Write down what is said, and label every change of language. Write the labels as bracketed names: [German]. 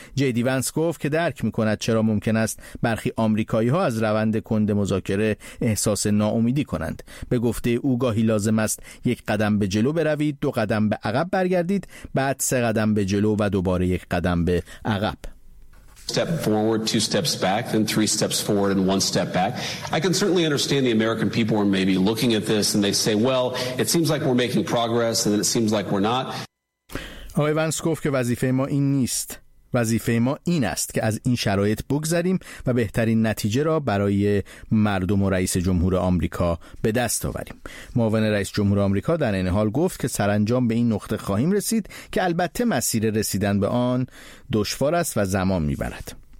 [Persian] جی دی ونس گفت که درک می‌کند چرا ممکن است برخی آمریکایی‌ها از روند کند مذاکره احساس ناامیدی کنند. به گفته او گاهی لازم است یک قدم به جلو بروید، دو قدم به عقب برگردید، بعد سه قدم به جلو و دوباره یک قدم به عقب. [English] Step forward, two steps back, then three steps forward and one step back. I can certainly understand the American people are maybe looking at this and they say, well, it seems like we're making progress and then it seems like we're not. [Persian] آقای ونس گفت که وظیفه ما این نیست. وظیفه ما این است که از این شرایط بگذریم و بهترین نتیجه را برای مردم و رئیس جمهور آمریکا به دست آوریم. معاون رئیس جمهور آمریکا در این حال گفت که سرانجام به این نقطه خواهیم رسید که البته مسیر رسیدن به آن دشوار است و زمان می‌برد.